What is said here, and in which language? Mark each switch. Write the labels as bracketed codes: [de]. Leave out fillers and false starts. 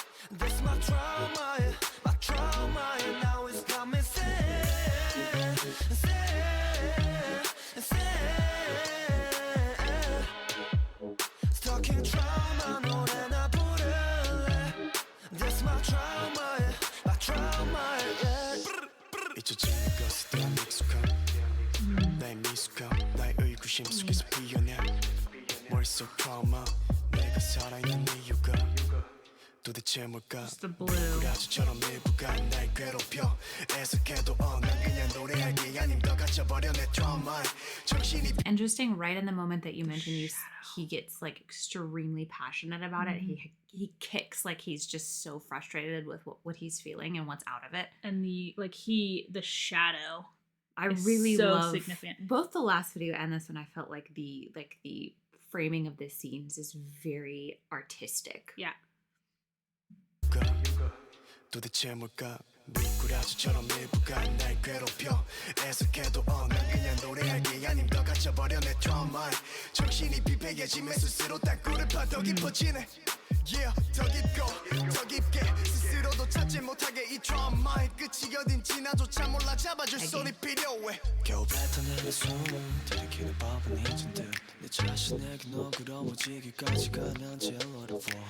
[en] This my trauma, my trauma, and now it's got me sad, Stuck in trauma, [ko] 노래나 부를래. [en] This my trauma, my trauma, [ko] 잊혀지는 것에 대한 익숙함. 나의 미숙함, 나의 의구심 속에서 피어나. 머릿속 트라우마, 내가 살아있는 이유가 도대체 뭘까? [en] Just the blue. [ko] 가주처럼 일부가 날 괴롭혀 애석해도 난 그냥 노래하기 아님 더 갇혀버려 내 트라우마에 정신이 [en] Interesting, right in the moment that you mentioned, he gets like extremely passionate about it. He kicks like he's just so frustrated with what he's feeling and what's out of it. And the shadow. I It's really so love significant. both the last video and this one. I felt like the framing of the scenes is very artistic. Yeah. [ko] 도대체 뭘까? 미꾸라지처럼 일부가 날 괴롭혀 애석해도 난 그냥 노래하기 아님 더 갇혀버려 내 트라우마에 정신이 비폐해지면 스스로 땅굴을 파더 깊어지네 [en] Yeah, [ko] 더 깊고 더 깊게 스스로도 찾지 못하게 이 트라우마의 끝이 어딘지 나조차 몰라 잡아줄 손이 필요해 겨우 뱉어내는 숨 들이키는 법은 잊은 듯내 자신에게 너그러워지기까지가 난 제일 어려워